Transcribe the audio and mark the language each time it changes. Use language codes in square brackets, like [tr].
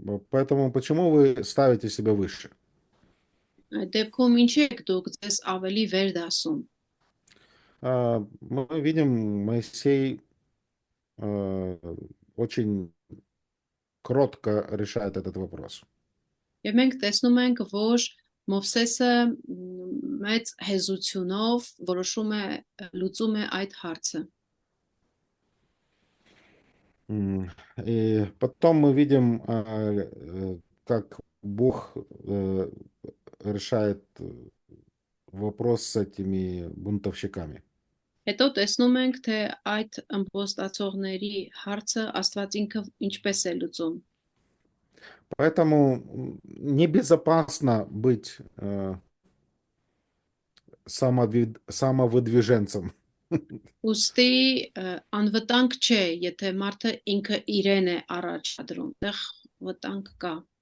[ru] Поэтому почему вы ставите себя выше? [hy] Այդ դեպքում ինչի եք դուք ձեզ ավելի վեր դասում։ [ru] Мы видим, Моисей очень кротко решает этот вопрос. [hy] Եվ մենք տեսնում ենք, որ Մովսեսը մեծ հեզությունով որոշում է լուծում է այդ հարցը։ [ru] И потом мы видим, как Бог решает вопрос с этими бунтовщиками. [hy] Հետո տեսնում ենք, թե այդ ըմբոստացողների հարցը Աստված ինքը ինչպես է լուծում։ [ru] Поэтому небезопасно быть самовыдвиженцем. [hy] Ոստի անվտանգ չէ, եթե մարդը ինքը իրեն է առաջադրում, դեռ վտանգ կա,